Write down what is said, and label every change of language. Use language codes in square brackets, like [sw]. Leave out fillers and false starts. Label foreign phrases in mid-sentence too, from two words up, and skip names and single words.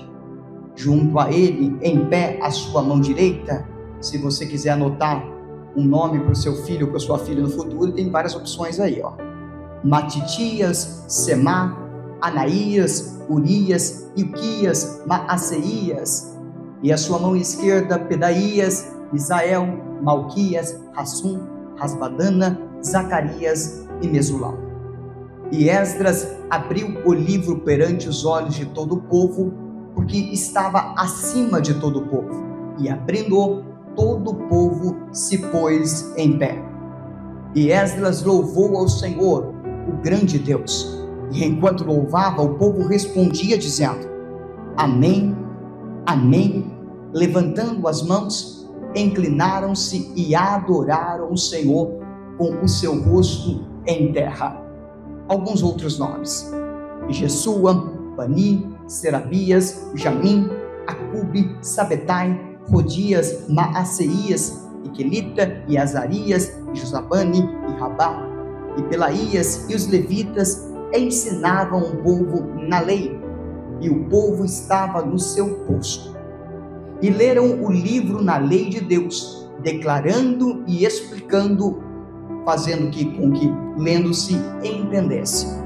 [pt] Junto a ele, em pé, à sua mão direita, se você quiser anotar um nome para o seu filho ou para a sua filha no futuro, tem várias opções aí, Matitias, Semá, Anaías, Urias, Ilquias, Maaseias, e a sua mão esquerda, Pedaías, Misael, Malquias, Hassum, Rasbadana, Zacarias e Mesulam. E Esdras abriu o livro perante os olhos de todo o povo, porque estava acima de todo o povo, e abrindo, todo o povo se pôs em pé. E Esdras louvou ao Senhor, o grande Deus, e enquanto louvava, o povo respondia dizendo: Amém, Amém. Levantando as mãos, inclinaram-se e adoraram o Senhor com o seu rosto em terra. Alguns outros nomes: Jesua, Bani, Serabias, Jamim, Acube, Sabetai, Rodias, Maaseias, Iquelita, e Azarias, Josabane, e Rabá, e Pelaías, e os levitas ensinavam o povo na lei, e o povo estava no seu posto. E leram o livro na lei de Deus, declarando e explicando, fazendo com que lendo se entendesse.